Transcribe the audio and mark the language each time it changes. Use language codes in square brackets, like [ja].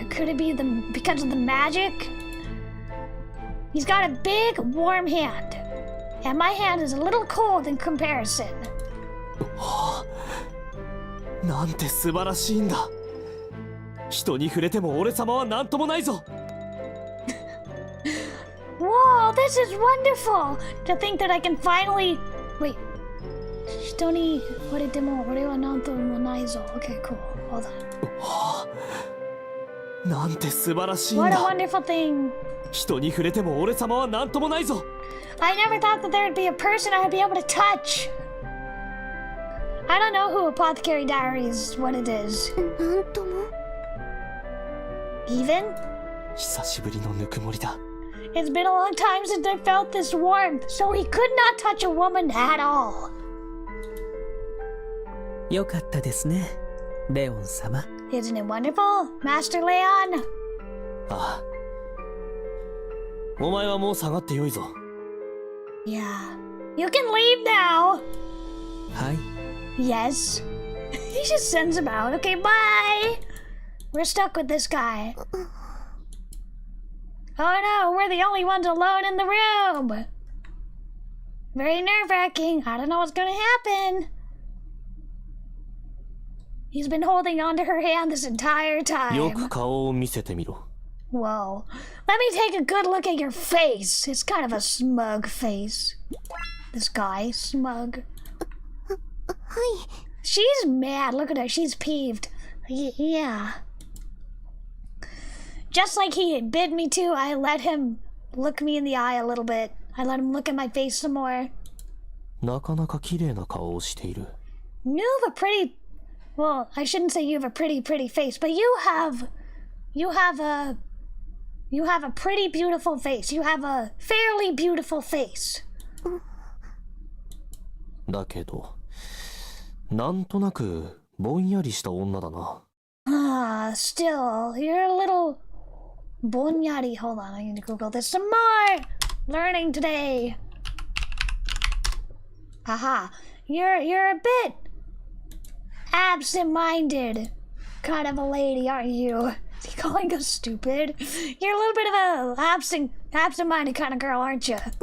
[en] Could it be because of the magic? He's got a big, warm hand. And my hand is a little cold in comparison. [ja] なんて素晴らしいんだ。人に触れても俺様は何ともないぞ。 [en] Whoa, this is wonderful! To think that I can finally... Wait. [ja] 人に触れても俺は何ともないぞ。 [en] Okay, cool. Hold on. [ja] なんて素晴らしいんだ。 [en] What a wonderful thing. [ja] 人に触れても俺様は何ともないぞ。 [en] I never thought that there would be a person I'd be able to touch. I don't know who Apothecary Diaries, what it is. [ja] なんとも [en] Even? [ja] 久しぶりのぬくもりだ。 [en] It's been a long time since I felt this warmth, so he could not touch a woman at all. [ja] よかったですね、レオン様。 [en] Isn't it wonderful, Master Leon? [ja] ああ、お前はもう下がってよいぞ。 [en] Yeah. You can leave now. [ja] はい。 [en] Yes. He just sends him out. Okay, bye. We're stuck with this guy. Oh no, we're the only ones alone in the room. Very nerve-wracking. I don't know what's gonna happen. He's been holding onto her hand this entire [ja] よ [en] time. [ja] く顔を見せてみろ。 [en] Whoa. Let me take a good look at your face. It's kind of a smug face. This guy, smug. She's mad. Look at her. She's peeved. Yeah. Just like he bid me to, I let him look me in the eye a little bit. I let him look at my face some more. [ja] なかなか綺麗な顔をしている。 [en] You have a pretty... Well, I shouldn't say you have a pretty face, but you have a pretty beautiful face. You have a fairly beautiful face. [ja] だけど、なんとなくぼんやりした女だな。 [en] Still, you're a little bonyari. Hold on, I need to Google this some more. Learning today. Haha, you're a bit absent-minded kind of a lady, aren't you? Is he calling us stupid? You're a little bit of a absent-minded kind of girl, aren't you?